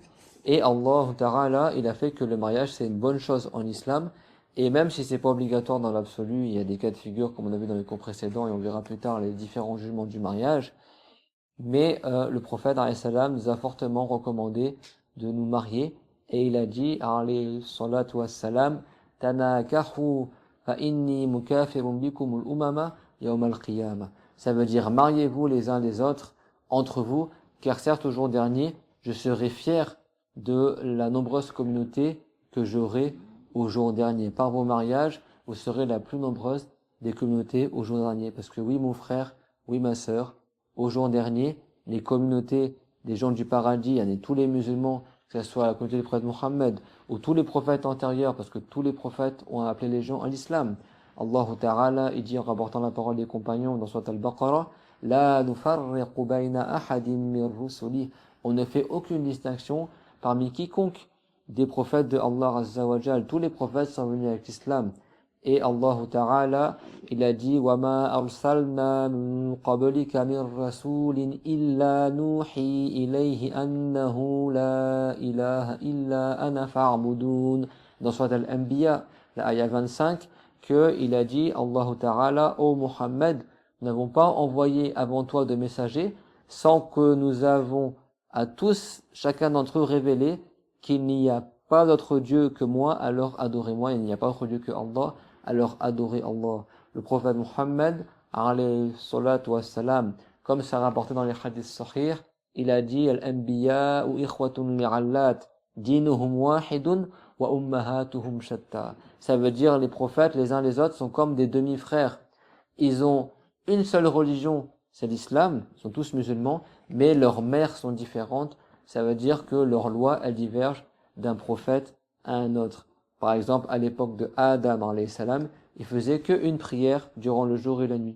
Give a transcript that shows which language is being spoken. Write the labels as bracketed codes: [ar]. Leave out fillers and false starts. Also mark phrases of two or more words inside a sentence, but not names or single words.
[fr] Et [ar] الله تعالى, [fr] il a fait que le mariage, c'est une bonne chose en islam. Et même si c'est pas obligatoire dans l'absolu, il y a des cas de figure, comme on a vu dans les cours précédents, et on verra plus tard les différents jugements du mariage. Mais le prophète, [ar] عليه السلام, [fr] nous a fortement recommandé de nous marier. Et il a dit, [ar] عليه الصلاة والسلام تناكحوا فإني مكاثر بكم الأمم يوم القيامة. [fr] Ça veut dire, mariez-vous les uns les autres entre vous, car certes au jour dernier, je serai fier de la nombreuse communauté que j'aurai au jour dernier. Par vos mariages, vous serez la plus nombreuse des communautés au jour dernier. Parce que oui, mon frère, oui, ma sœur, au jour dernier, les communautés des gens du paradis, tous les musulmans, que ce soit la communauté du prophète Mohammed, ou tous les prophètes antérieurs, parce que tous les prophètes ont appelé les gens à l'islam. [ar] الله تعالى, [fr] il dit en rapportant la parole des compagnons dans Surat Al-Baqarah, [ar] لا نفرق بين أحد من رسله. [fr] On ne fait aucune distinction parmi quiconque des prophètes de [ar] الله عز وجل. [fr] Tous les prophètes sont venus avec l'islam. Et [ar] الله تعالى, [fr] il a dit, [ar] وَمَا أَرْسَلْنَا مِن قَبْلِكَ مِن رَسُولٍ إِلَّا نُوحِي إِلَيْهِ أَنَّهُ لَا إِلَهَ إِلَّا أَنَا فَاعْبُدُونَ. [fr] Dans Surat Al-Anbiya, la ayah 25, il a dit, [ar] الله تعالى, [fr] ô Muhammad, nous n'avons pas envoyé avant toi de messagers sans que nous avons à tous, chacun d'entre eux, révélé qu'il n'y a pas d'autre Dieu que moi, alors adorez-moi, il n'y a pas d'autre Dieu que Allah, alors adorez Allah. Le prophète Muhammad, [ar] عليه الصلاة والسلام, [fr] comme ça rapporté dans les hadiths sahih, il a dit, [ar] الأنبياء إخوة لعلات دينهم واحد وأمهاتهم شتى. [fr] Ça veut dire, les prophètes, les uns les autres, sont comme des demi-frères. Ils ont une seule religion, c'est l'islam, ils sont tous musulmans, mais leurs mères sont différentes. Ça veut dire que leurs lois, elles divergent d'un prophète à un autre. Par exemple, à l'époque de Adam, [ar] عليه السلام, [fr] il faisait qu'une prière durant le jour et la nuit.